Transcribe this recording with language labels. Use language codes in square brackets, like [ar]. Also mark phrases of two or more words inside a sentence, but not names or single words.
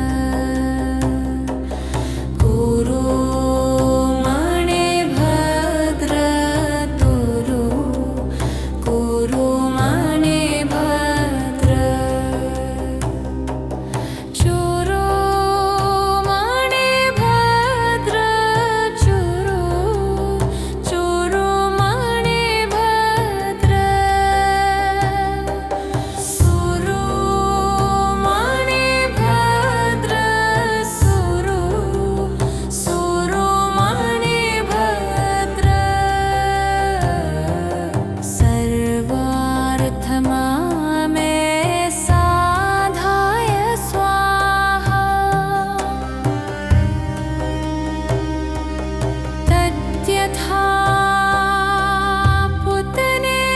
[sa] गुरु मणिभद्र तुरु गुरु मणिभद्र चुरु मणिभद्र चुरु चुरु मणिभद्र सुरु मणिभद्र सुरु सुरु मणिभद्र सर्वार्थमामे साधाय स्वाहा तद्यथा पुतने